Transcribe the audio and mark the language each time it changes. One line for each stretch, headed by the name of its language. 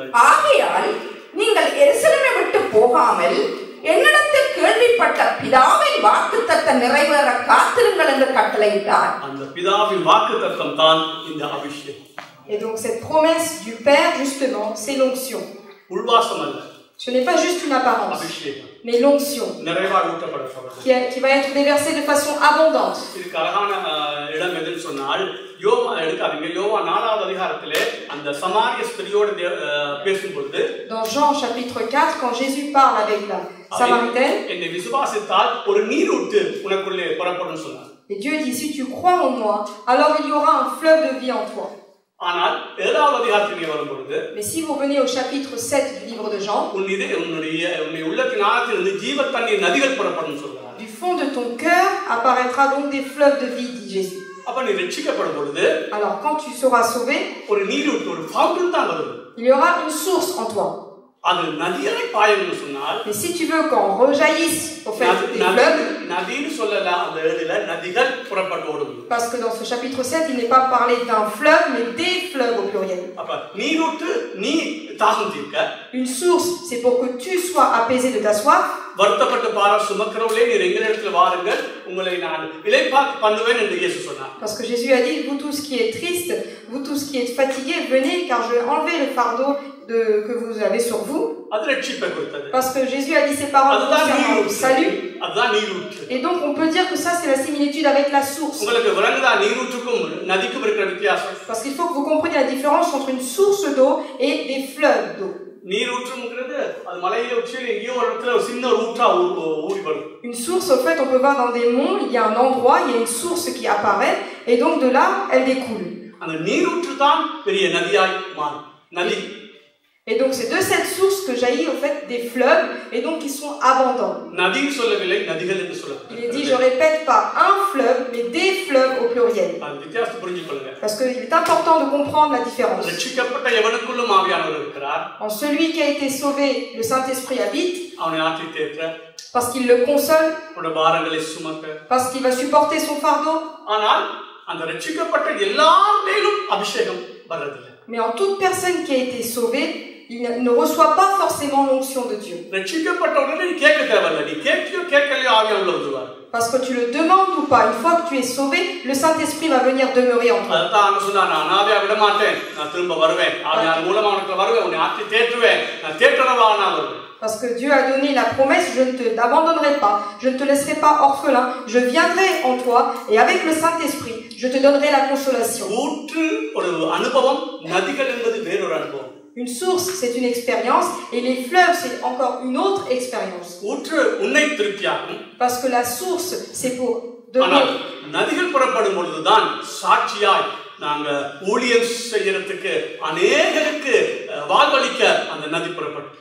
Tamil: ஆகையால் நீங்கள் எருசலேமை விட்டு போகாமல் என்னிடத்தில் கேள்விப்பட்ட பிதாவின் வாக்குத்தத்தம் நிறைவேற காத்திருங்கள் என்று கட்டளையிட்டார். அந்த பிதாவின் வாக்குத்தத்தம் தான் இந்த அபிஷேகம்.
French: Et donc cette promesse du Père justement, c'est l'onction.
Tamil: உள்வாசம் அல்ல.
French: Ce n'est pas juste une apparence,
Tamil: அபிஷேகம்.
French: mais l'onction
Tamil: நிறைவாக ஊற்றப்படுகிறது.
French: qui va être déversée de façon abondante.
Tamil: இதுக்கு அழகான இடம் எதுன்னு சொன்னால் யோவா எடுக்காதீங்க யோவா 4வது அதிகாரத்திலே அந்த சமாரிய ஸ்திரியோடு பேசும்போது
French: Dans Jean chapitre 4, quand Jésus parle avec la Samaritaine,
Tamil: என்னை விசுவாசித்தால் ஒரு நீரூற்று உனக்குள்ளே புறப்படும் சொன்னார்.
French: et Dieu dit si tu crois en moi, alors il y aura un fleuve de vie en toi.
Tamil: ஆனால் 7வது அதிகாரத்திலே வரும்போது
French: Mais si vous venez au chapitre 7 du livre de Jean,
Tamil: உன்னுடைய உள்ளத்தின் ஆழத்திலிருந்து ஜீவ தண்ணீர் நதிகள் புறப்படும் சொல்றார்.
French: du fond de ton cœur apparaîtra donc des fleuves de vie, dit Jésus.
Tamil: அப்ப நீ ரட்சிக்கப்படும் பொழுது
French: Alors quand tu seras sauvé,
Tamil: ஒரு நீரூற்று ஒரு ஃபவுண்டன் தான் வரும்.
French: il y aura une source en toi.
Tamil: அது நதியை பாயணும்னு சொன்னால்
French: Mais si tu veux qu'en rejaillisse au fait des fleuves,
Tamil: நதின்னு சொல்லல அந்த எழுதுல நதிகள் புறப்பட்டு ஓடும்.
French: parce que dans ce chapitre 7, il n'est pas parlé d'un fleuve, mais des fleuves au pluriel.
Tamil: அப்ப நீரூற்று நீ தாகம் தீர்க்க.
French: Une source, c'est pour que tu sois apaisé de ta soif.
Tamil: வருத்தப்பட்டு பார சுமக்கிறவர்களே நீர் எங்களிடத்தில் வாருங்கள் உங்களை நான் இளைப்பாற பண்ணுவேன் என்று இயேசு சொன்னார்.
French: Parce que Jésus a dit vous tous qui êtes tristes, vous tous qui êtes fatigués, venez car je vais enlever le fardeau que vous avez sur vous.
Tamil: அது ரட்சிப்பை குறித்தது.
French: Parce que Jésus a dit ces paroles concernant le salut.
Tamil: அதுதான் நீரூற்று.
French: Et donc on peut dire que ça c'est la similitude avec la source.
Tamil: உங்களுக்கு விளங்குதா நீரூற்றுக்கும் நதிக்கும் இருக்கிற வித்தியாசம்?
French: Parce qu'il faut que vous compreniez la différence entre une source d'eau et des fleuves d'eau.
Tamil: நீரூற்றுங்கிறது அது மலையில உச்சியில எங்கேயோ ஒரு இடத்துல ஒரு சின்ன ஊற்றா ஊறி வரும்.
French: Une source, au fait, on peut voir dans des monts, il y a un endroit, il y a une source qui apparaît, et donc de là, elle découle.
Tamil: அந்த நீரூற்று தான் பெரிய நதியாய் மாறும். நதி.
French: Et donc c'est de cette source que jaillit au fait des fleuves, et donc qui sont abondants.
Tamil: நதி சொல்லவில்லை நதிகள் என்று சொல்லுங்க.
French: Il est dit, je répète, pas un fleuve, mais des fleuves au pluriel.
Tamil: அந்த வித்தியாசத்தை புரிஞ்சுக்கொள்ளுங்க.
French: Parce qu'il est important de comprendre la différence.
Tamil: ரட்சிக்கப்பட்ட எவனுக்குள்ளும் ஆவியானவர் இருக்கிறார்.
French: En celui qui a été sauvé, le Saint-Esprit habite.
Tamil: அவனை ஆற்றி தேற்ற.
French: Parce qu'il le console.
Tamil: அவனுடைய பாரங்களை சுமக்க.
French: Parce qu'il va supporter son fardeau.
Tamil: ஆனால் அந்த ரட்சிக்கப்பட்ட எல்லாரிலும் அபிஷேகம் வரதில்லை.
French: Mais en toute personne qui a été sauvée, il ne reçoit pas forcément l'onction de Dieu.
Tamil: ரட்சிக்கப்பட்ட உடனே நீ கேட்க தேவையில்லை. நீ கேட்கலையோ ஆவியானவர் உள்ள வருவார்.
French: Parce que tu le demandes ou pas, une fois que tu es sauvé, le Saint-Esprit va venir demeurer en toi.
Tamil: அதான் அங்க சொன்னா நான் ஆவியா விட மாட்டேன், நான் திரும்ப வருவேன், ஆவியார் மூலமா உனக்கு வருவேன், உன்னை ஆற்றி தேற்றுவேன், நான் தேற்றறவா நான் வருவேன்.
French: Parce que Dieu a donné la promesse, je ne t'abandonnerai pas, je ne te laisserai pas orphelin, je viendrai en toi et avec le Saint-Esprit, je te donnerai la consolation.
Tamil: ஊற்று ஒரு அனுபவம், நதிகள் என்பது வேறொரு அனுபவம்.
French: Une source, c'est une expérience et les fleuves, c'est encore une autre expérience.
Tamil: ஊற்று உன்னை திருப்தியாக்கும்.
French: Parce que la source, c'est pour
Tamil: ஆனால் நதிகள் புறப்படும் பொழுதுதான் சாட்சியாய் நாங்க ஊழியம் செய்யறதுக்கு அநேகருக்கு வாழ்வளிக்க அந்த நதி புறப்படும்.